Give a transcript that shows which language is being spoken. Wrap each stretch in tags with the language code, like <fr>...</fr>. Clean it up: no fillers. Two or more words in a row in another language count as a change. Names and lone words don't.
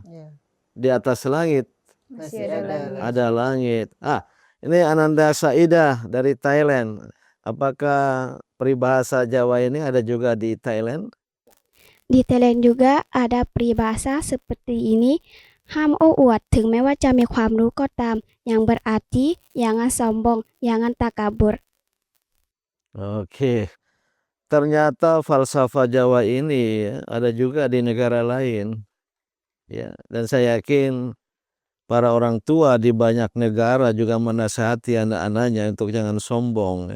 <id>Di atas langit Masih ada langit. ada langit. Ini Ananda Saidah dari Thailand. Apakah peribahasa Jawa ini ada juga di Thailand? Di Thailand juga ada peribahasa seperti ini.</id> <th>ห้ามโอ้อวดถึงแม้ว่าจะมีความรู้ก็ตาม</th> <id>yang berarti jangan sombong, jangan takabur. Oke. Ternyata falsafah Jawa ini ada juga di negara lain. Ya, dan saya yakin para orang tua di banyak negara juga menasihati anak-anaknya untuk jangan sombong ya.</id>